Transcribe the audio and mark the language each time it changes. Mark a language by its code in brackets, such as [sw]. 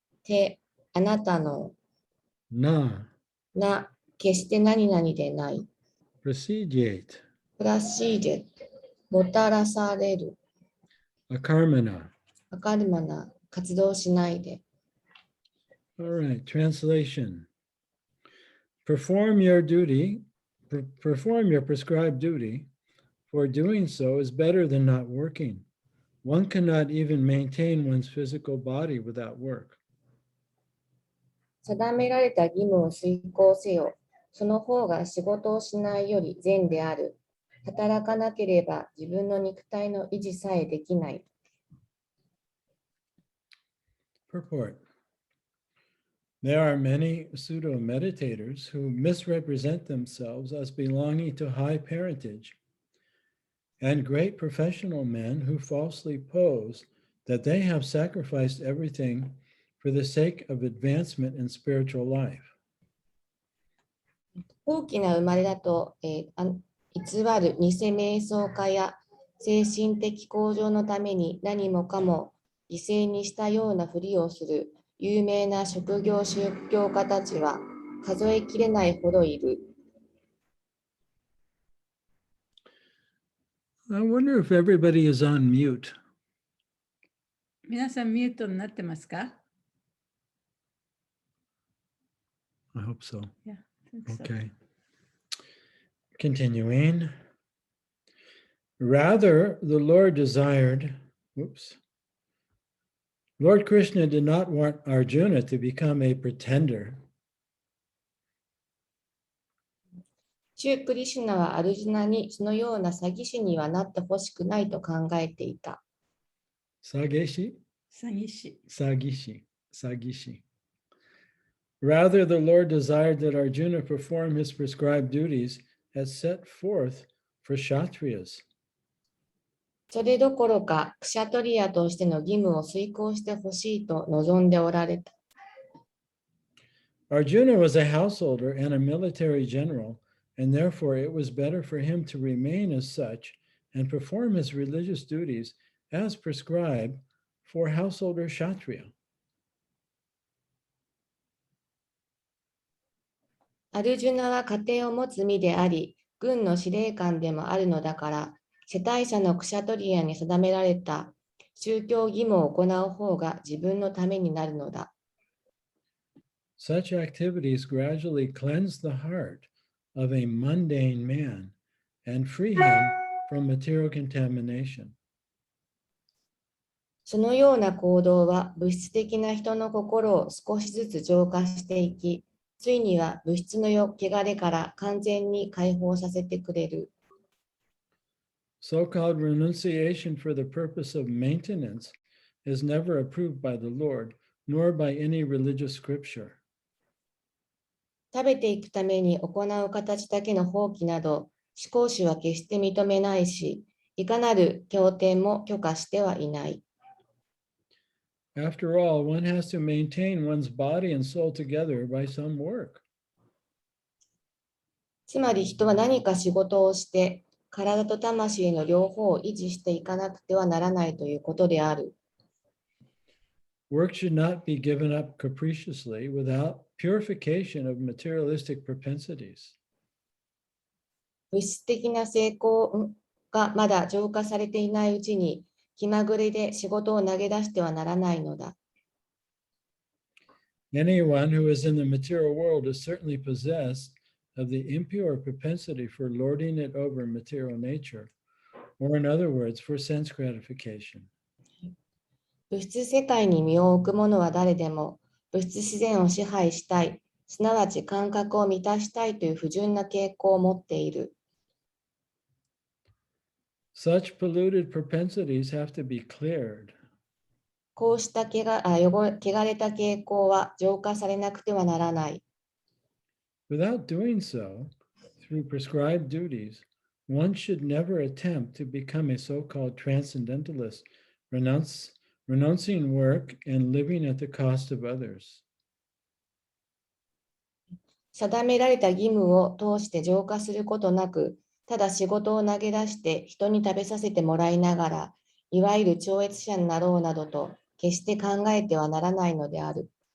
[ja] て、あなたの。 [sa] na [ja] な、決して何々でない。 [sa] prasidiate [ja] プラシージェ、もたらされる。 [sa] akarmana. [ja] アカルマナ、活動しないで。 [en] All right, translation. Perform your duty, perform your prescribed duty, for doing so is better than not working. One cannot even maintain one's physical body without work. [ja] 定められた義務を遂行せよ。その方が仕事をしないより善である。働かなければ自分の肉体の維持さえできない。 [en] Purport. There are many pseudo-meditators who misrepresent themselves as belonging to high parentage, and great professional men who falsely pose that they have sacrificed everything for the sake of advancement in spiritual life. [ja] 大きな生まれだと、偽る偽瞑想家や精神的向上のために何もかも犠牲にしたようなふりをする有名な職業宗教家たちは数えきれないほどいる。 [en] I wonder if everybody is on mute. [ja] 皆さんミュートになってますか？ [en] I hope so. Yeah, I think so. Okay. Continuing. Rather, the Lord desired, Lord Krishna did not want Arjuna to become a pretender. [ja] シュークリシュナはアルジュナにそのような詐欺師にはなってほしくないと考えていた。 Sageshi? 詐欺師。 Sagishi. [en] Rather, the Lord desired that Arjuna perform his prescribed duties as set forth for Kshatriyas. [ja] それどころか、クシャトリアとしての義務を遂行してほしいと望んでおられた。 [en] Arjuna was a householder and a military general, and therefore it was better for him to remain as such and perform his religious duties as prescribed for householder Kshatriya. [ja] アルジュナは家庭を持つ身であり、軍の司令官でもあるのだから、世帯者のクシャトリアに定められた宗教義務を行う方が自分のためになるのだ。 [en] Such activities gradually cleanse the heart of a mundane man and free him from material contamination. [ja] そのような行動は物質的な人の心を少しずつ浄化していき、ついには物質の汚れから完全に解放させてくれる。 [en] So-called renunciation for the purpose of maintenance is never approved by the Lord, nor by any religious scripture. [ja] 食べていくために行う形だけの放棄など、思考主は決して認めないし、いかなる経典も許可してはいない。 [en] After all, one has to maintain one's body and soul together by some work. [ja] つまり人は何か仕事をして、体と魂の両方を維持していかなくてはならないということである。 [en] Work should not be given up capriciously without purification of materialistic propensities. [ja] 物質的な成功がまだ浄化されていないうちに、気まぐれで仕事を投げ出してはならないのだ。 [en] Anyone who is in the material world is certainly possessed of the impure propensity for lording it over material nature, or in other words, for sense gratification. [ja] 物質世界に身を置く者は誰でも、物質自然を支配したい、すなわち感覚を満たしたいという不純な傾向を持っている。 [en] Such polluted propensities have to be cleared. [ja] こうした汚れた傾向は浄化されなくてはならない。 [en] Without doing so, through prescribed duties, one should never attempt to become a so-called transcendentalist, renouncing work and living at the cost of others. [ja] 定められた義務を通して浄化することなく、ただ仕事を投げ出して人に食べさせてもらいながら、いわゆる超越者になろうなどと決して考えてはならないのである。